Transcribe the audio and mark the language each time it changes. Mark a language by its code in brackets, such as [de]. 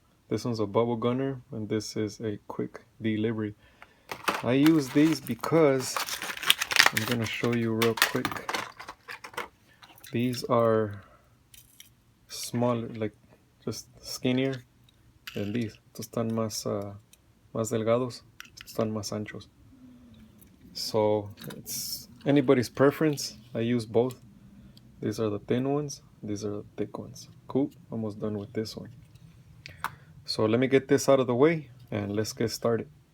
[en] This one's a bubble gunner, and this is a quick delivery. I use these because I'm going to show you real quick. These are smaller, like just skinnier than these. [es] Estos están más delgados, están más anchos. [en] So it's anybody's preference. I use both. These are the thin ones, these are the thick ones. Cool, almost done with this one. So let me get this out of the way and let's get started.